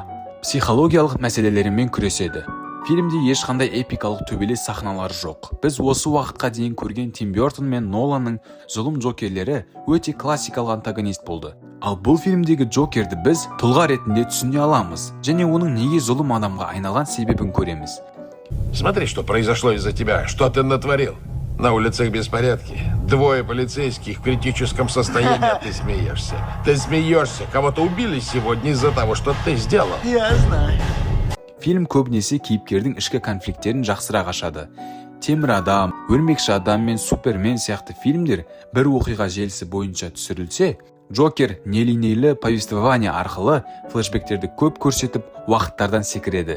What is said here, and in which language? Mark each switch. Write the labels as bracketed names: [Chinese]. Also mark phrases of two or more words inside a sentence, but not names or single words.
[Kazakh] Психологиялық мәселелерімен күреседі. Фильмде ешқандай эпикалық төбелес сахналары жоқ. Біз осы уақытқа дейін көрген Тим Бёртон мен Ноланның зұлым джокерлері өте классикалық антагонист болды. Ал бұл фильмдегі Джокерді біз тұлға ретінде түсіне аламыз, және оның неге зұлым адамға айналған себебін көреміз. [Russian] Смотри, что произошло из-за тебя, что ты натворил. На улицах беспорядки, 2 полицейских в критическом состоянии, а ты смеешься. Ты смеешься, кого-то убили сегодня из-за того, что ты сделал. Я знаю. [Kazakh] Фильм көбінесе кейіпкердің ішкі конфликттерін жақсырақ ашады. Темір адам, өрмекші адам мен Супермен сияқты фильмдер бір оқиға желісі бойынша түсірілсе, Джокер нелинейлі повествование арқылы флешбектерді көп көрсетіп, уақыттардан секіреді.